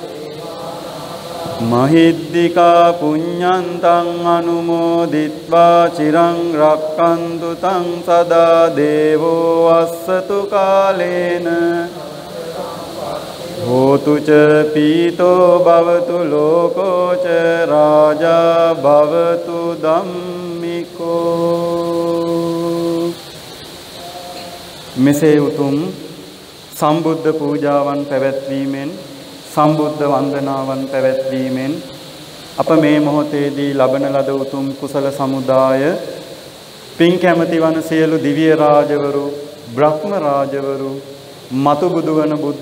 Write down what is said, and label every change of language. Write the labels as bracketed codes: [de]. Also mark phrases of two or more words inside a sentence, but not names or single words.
[pi] මහිද්దికා පුඤ්ඤන්තං අනුමෝදිත්වා චිරං රක්칸තු තං සදා දේවෝ වස්සතු කාලේන හෝතු ච පීතෝ භවතු ලෝකෝ ච රාජා භවතු ධම්මිකෝ. [si] මෙසේ උතුම් සම්බුද්ධ පූජාවන් පැවැත්වීමෙන් සම්බුද්ධ වන්දනාවන් පැවැත්වීමෙන් අප මේ මොහොතේදී ලබන ලද උතුම් කුසල සමුදාය පින් කැමැති වන සියලු දිව්‍ය රාජවරු බ්‍රහ්ම රාජවරු මතු බුදු වන බුද්ධ